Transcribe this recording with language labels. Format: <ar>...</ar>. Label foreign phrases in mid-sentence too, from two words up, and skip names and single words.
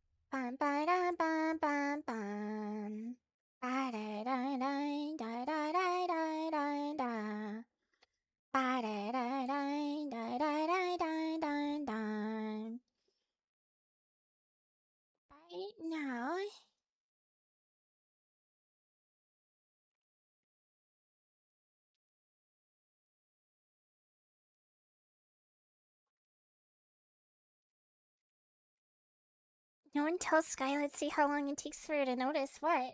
<en>Bum, ba-dum, bum, bum, bum. Ba-da-da-da-da-da-da-da-da. Ba-da-da-da-da-da-da-da-da. Right now. No one tells Sky, let's see how long it takes for her to notice what.</en>